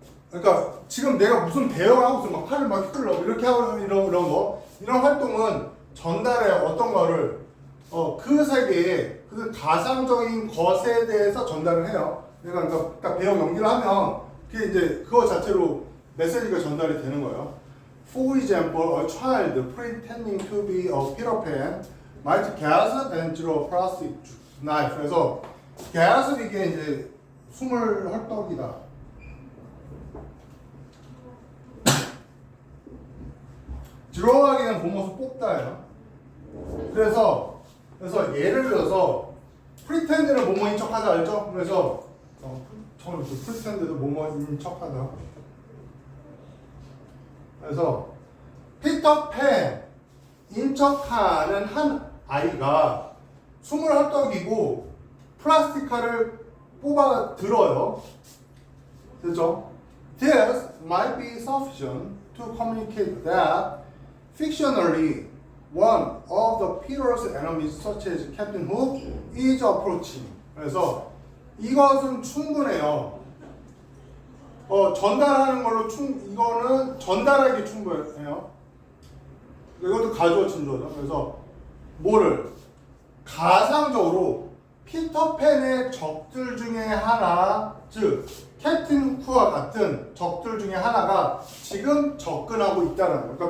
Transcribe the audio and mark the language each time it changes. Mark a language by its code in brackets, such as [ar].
[ko] 그러니까 지금 내가 무슨 배역을 하고 있어 막 팔을 막 휘둘러 이렇게 하고 이런 거 이런 활동은 전달의 어떤 거를 그 세계에 그 가상적인 것에 대해서 전달을 해요. 그러니까 딱 배역 연기를 하면 그게 이제 그거 자체로 메시지가 전달이 되는 거예요. [en] For example, a child pretending to be a Peter Pan might gasp and draw a plastic knife. [ko] 그래서 gasp 이게 이제 숨을 헐떡이다. draw하기는 본모습 뽑다예요. 그래서 예를 들어서 pretend는 뭐뭐인 척하다 알죠? 그래서 처음에 pretend도 뭐뭐인 척하다. 그래서 피터팬인 척하는 한 아이가 숨을 헐떡이고 플라스틱칼을 뽑아 들어요. 됐죠? [en] This might be sufficient to communicate that fictionally one of the Peter's enemies, such as Captain Hook, is approaching. [ko] 그래서 이것은 충분해요. 전달하는 걸로 이거는 전달하기 충분해요. 이것도 가주어 진조죠. 그래서 뭐를 가상적으로 피터팬의 적들 중에 하나, 즉 캡틴 후크와 같은 적들 중에 하나가 지금 접근하고 있다는 거예요.